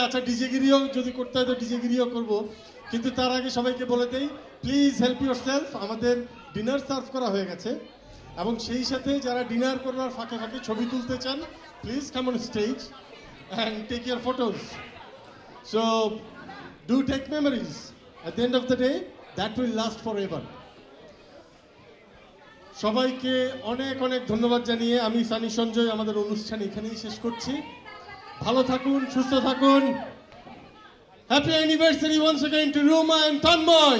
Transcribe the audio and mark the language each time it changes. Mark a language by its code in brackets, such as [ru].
[bn] আচ্ছা, ডিজেগিরিও যদি করতে হয় তো ডিজেগিরিও করব, কিন্তু তার আগে সবাইকে বলে দেই [en] Please help yourself. [bn] আমাদের ডিনার সার্ভ করা হয়ে গেছে এবং সেই সাথে যারা ডিনার করবার ফাঁকে ফাঁকে ছবি তুলতে চান [en] Please come on stage and take your photos. So do take memories. At the end of the day, that will last forever. [bn] সবাইকে অনেক অনেক ধন্যবাদ জানিয়ে আমি সানি সঞ্জয় আমাদের অনুষ্ঠান এখানেই শেষ করছি। ভালো থাকুন, সুস্থ থাকুন। [en] Happy anniversary once again to Ruma and Tanmoy.